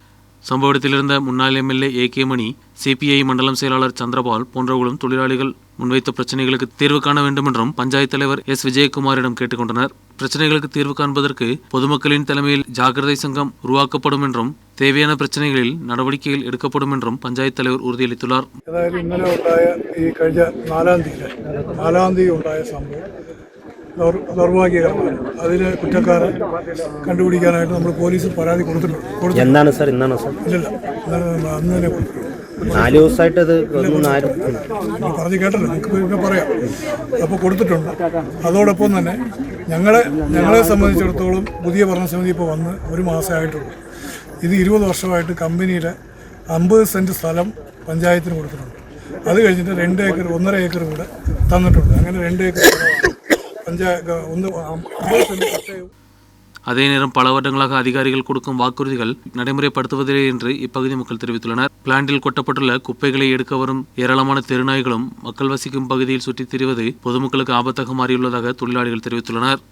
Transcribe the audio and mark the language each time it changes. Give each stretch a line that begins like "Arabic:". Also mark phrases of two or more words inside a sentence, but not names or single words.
Tamil: சம்பவ இடத்தில் இருந்த முன்னாள் எம்எல்ஏ ஏ.கே. மணி, சிபிஐ மண்டலம் செயலாளர் சந்திரபால் போன்றவர்களும் தொழிலாளிகள் முன்வைத்த பிரச்சனைகளுக்கு தீர்வு காண வேண்டும் என்றும் பஞ்சாயத்து தலைவர் எஸ். விஜயகுமாரிடம் கேட்டுக்கொண்டனர். பிரச்சனைகளுக்கு தீர்வு காண்பதற்கு பொதுமக்களின் தலைமையில் ஜாகிரதை சங்கம் உருவாக்கப்படும் என்றும் தேவையான பிரச்சனைகளில் நடவடிக்கைகள் எடுக்கப்படும் என்றும் பஞ்சாயத்து தலைவர் உறுதியளித்துள்ளார்.
Malayalam: ദൗർഭാഗ്യകരമാണ്. അതിൽ കുറ്റക്കാരെ കണ്ടുപിടിക്കാനായിട്ട് നമ്മൾ പോലീസ് പരാതി കൊടുത്തിട്ടുണ്ട്. എന്താണ് സാർ ഇന്നാണോ സാർ? ഇല്ലല്ല, അന്ന് തന്നെ കൊടുത്തിട്ടുണ്ട്. 4 ദിവസമായിട്ട് അത് പറഞ്ഞു കേട്ടല്ലോ, നിങ്ങൾക്ക് പറയാം. അപ്പോൾ കൊടുത്തിട്ടുണ്ട്. അതോടൊപ്പം തന്നെ ഞങ്ങളെ സംബന്ധിച്ചിടത്തോളം പുതിയ ഭരണസമിതി ഇപ്പോൾ വന്ന് 1 മാസമേ ആയിട്ടുള്ളൂ. ഇത് 20 വർഷമായിട്ട് കമ്പനിയുടെ 50 സെൻറ്റ് സ്ഥലം പഞ്ചായത്തിന് കൊടുത്തിട്ടുണ്ട്. അത് കഴിഞ്ഞിട്ട് 2 ഏക്കർ 1.5 ഏക്കർ കൂടെ തന്നിട്ടുണ്ട്. അങ്ങനെ 2 ഏക്കർ
Tamil: அதே நேரம் பல வருடங்களாக அதிகாரிகள் கொடுக்கும் வாக்குறுதிகள் நடைமுறைப்படுத்துவதில்லை என்று இப்பகுதி மக்கள் தெரிவித்துள்ளனர். பிளான்ட்டில் கொட்டப்பட்டுள்ள குப்பைகளை எடுக்க வரும் ஏராளமான தெருநாய்களும் மக்கள் வசிக்கும் பகுதியில் சுற்றித் திரிவது பொதுமக்களுக்கு ஆபத்தாக மாறியுள்ளதாக தொழிலாளிகள் தெரிவித்துள்ளனர்.